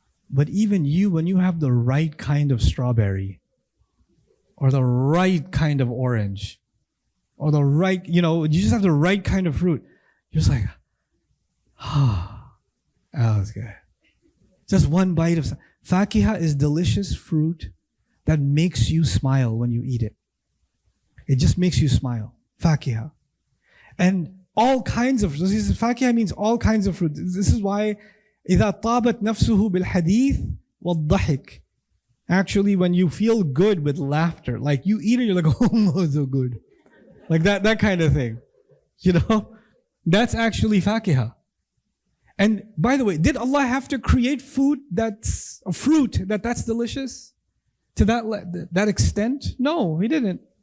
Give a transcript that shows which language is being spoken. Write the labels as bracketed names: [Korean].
[English] But even you, when you have the right kind of strawberry, or the right kind of orange, or the right, you just have the right kind of fruit, you're just like, that was good. Just one bite of fakiha is delicious fruit that makes you smile when you eat it. It just makes you smile. Fakiha. And all kinds of, fakiha means all kinds of fruit. This is why [Arabic] إِذَا طَابَتْ نَفْسُهُ بِالْحَدِيثِ وَالضَّحِكِ. [English] Actually, when you feel good with laughter, like you eat it, you're like, oh, so good. Like that kind of thing. That's actually fakiha. And by the way, did Allah have to create food that's a fruit that's delicious to that extent? No, He didn't.